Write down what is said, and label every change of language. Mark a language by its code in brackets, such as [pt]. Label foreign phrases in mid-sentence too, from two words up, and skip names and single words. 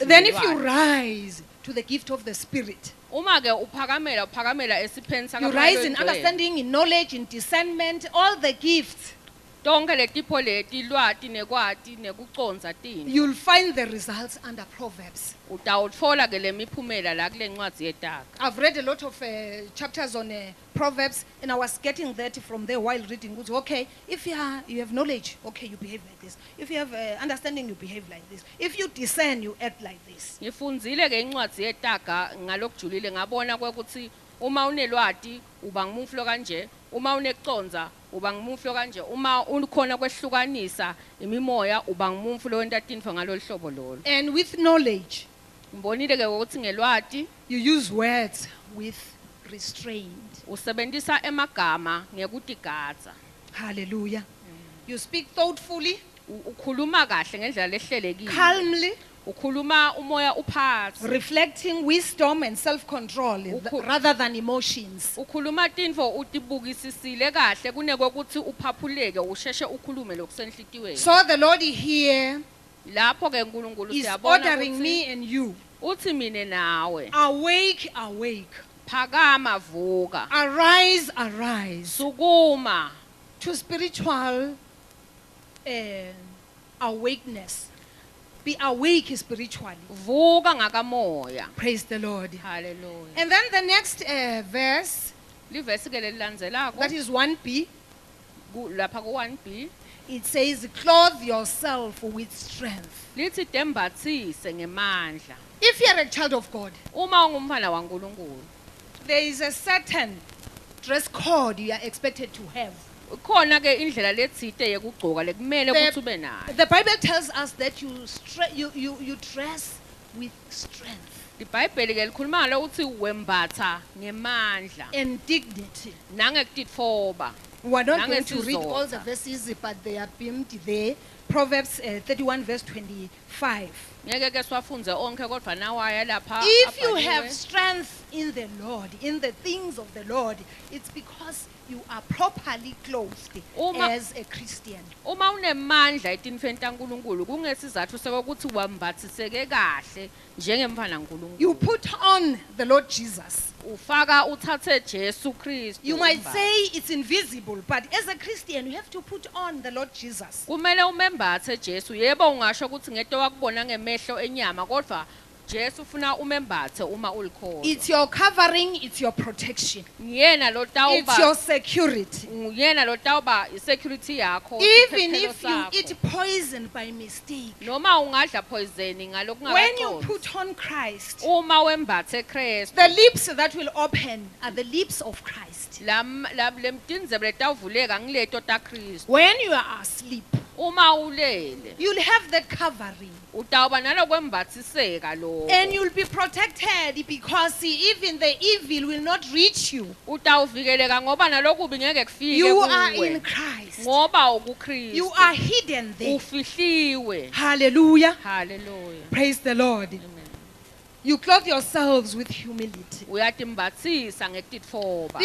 [en] Then if you rise to the gift of the Spirit, [ss] uma ke uphakamela esipheni [en] you rise in understanding, in knowledge, in discernment, all the gifts. [ss] tonke letipho leti lwati nekwati nekuconza tini [en] you'll find the results under Proverbs. [ss] utawutfola ke lemiphumela la kule ncwadzi yetaga. [en] I've read a lot of chapters on Proverbs, and I was getting that from there while reading. Okay, if you have knowledge, okay, you behave like this. If you have understanding, you behave like this. If you discern, you act like this. [ss] Ngifundzile ke incwadzi yetaga ngalokujulile ngabona kwekutsi uma unelwati uba ngumflo kanje, uma uneconza uba ngumflo kanje, uma ukhona kwehlukanisa imimoya uba ngumflo wenta tintfo ngalolu hlobo lolo. [en] And with knowledge, [ss] Ngibonile ke ukuthi ngelwati [en] you use words with restraint. [ss] usebentisa emagama ngekutigadza. [en] Hallelujah. You speak thoughtfully, [ss] Ukhuluma kahle ngendlela lehlelekile. [en] calmly, [ss] Ukhuluma umoya uphansi. [en] reflecting wisdom and self-control rather than emotions. [ss] Ukhuluma tintfo utibukisisile kahle kunekwekuthi uphaphuleke usheshe ukhulume lokusenhlitiweni. [en] So the Lord here [ss] Lapho ke uNkulunkulu [en] is [ss] siyabona [en] ordering me [ss] ukuthi [en] and you. [ss] uthi mine nawe [en] Awake, awake. [ss] phakama vuka. [en] Arise, arise. [ss] Sukuma [en] To spiritual awakeness. Be awake spiritually. [ss] vuka ngakamoya. [en] Praise the Lord. Hallelujah. And then the next verse, [ss] Livesi ke lelilandzelako [en] that is 1b, [ss] lapha ku 1b [en] it says, clothe yourself with strength. [ss] lithi tembathise ngemandla. [en] If you are a child of God, [ss] Uma ungumfana waNkulunkulu [en] there is a certain dress code you are expected to have. [ss] khona ke indlela letsite yekugcoka lekumele ukuthi ube nayo. [en] The Bible tells us that you dress with strength [ss] iBhayibheli ke likhuluma ngalokuthi wembatha ngemandla [en] and dignity. [ss] nangekutitfoba. [en] We are not going to read all the [ss] Nangesizotha. [en] verses, but they are beamed there. Proverbs 31 verse 25. [ss] Ngeke ke siwafunze onke kodwa nawaya lapha [en] If you [ss] abhaliwe. [en] have strength in the Lord, in the things of the Lord, it's because you are properly clothed [ss] Uma- [en] as a Christian. [ss] Uma unemandla etintfweni taNkulunkulu kungesizathu sokuthi wambathiseke kahle njengemfana [en] You [ss] kaNkulunkulu. [en] put on the Lord Jesus. [ss] Ufaka uthathe Jesu Kristu. [en] You might [ss] umbathe. [en] say it's invisible, but as a Christian, you have to put on the Lord Jesus. [ss] Kumele umembathe Jesu. Yebo ungasho ukuthi ngento wakubona ngemehlo enyama kodwa Jesu ufuna umembathe uma ulikholwa. [en] It's your covering, it's your protection, [ss] Ngiyena lo [en] it's your [ss] tawuba [en] security. [ss] nguyena lo tawuba isecurity yakho. [en] Even [ss] isiphephelo [en] if you [ss] sakho. [en] eat poison by mistake, [ss] Noma ungadla poison ngaloku [en] when you [ss] ngakaconsi. [en] put on Christ, [ss] Uma wembathe Kristu [en] the lips that will open are the lips of Christ. [ss] lemtindzebe letavuleka ngileto ta Kristu. [en] When you are asleep, [ss] Uma ulele [en] you'll have the covering [ss] utawuba nalokwembathiseka lo. [en] and you'll be protected because even the evil will not reach you. [ss] Utawuvikeleka ngoba nalokubi ngeke kufike [en] You are [ss] kuwe. [en] in Christ. [ss] Ngoba ukuKristu. [en] You are hidden there. [ss] Ufihliwe. [en] Hallelujah. Hallelujah. Praise the Lord. Amen. You clothe yourselves with humility. [ss] Uyatimbathisa ngetitfoba.